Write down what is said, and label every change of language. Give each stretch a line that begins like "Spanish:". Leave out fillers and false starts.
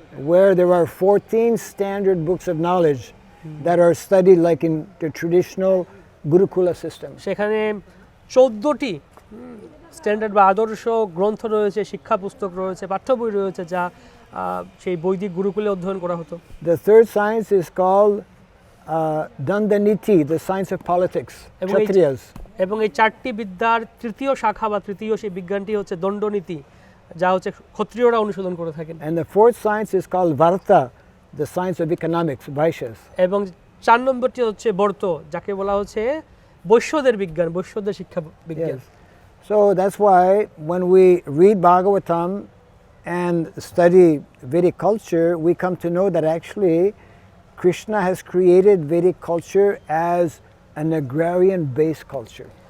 English: Where there are 14 standard books of knowledge that are studied like in the traditional Gurukula system.
Bangla: সেখানে 14টি standard বা আদর্শ গ্রন্থ রয়েছে, শিক্ষা পুস্তক রয়েছে, পাঠ্য বই রয়েছে, যা সেই বৈদিক গুরুকুলে অধ্যয়ন করা হতো।
English: The third science is called Dandaniti, the science of politics, Kshatriyas.
Bangla: এবং এই চারটি বিদ্যার তৃতীয় শাখা বা তৃতীয় সেই বিজ্ঞানটি হচ্ছে দণ্ডনীতি, যা হচ্ছে ক্ষত্রিয়রা অনুশীলন করে থাকেন।
English: And the fourth science is called Varta, the science of economics, Vaishyas.
Bangla: এবং 4 নম্বরটি হচ্ছে বর্ত, যাকে বলা হচ্ছে বৈশ্যদের বিজ্ঞান, বৈশ্যদের শিক্ষা বিজ্ঞান।
English: Yes. So that's why when we read Bhagavatam and study Vedic culture, we come to know that actually Krishna has created Vedic culture as an agrarian-based culture.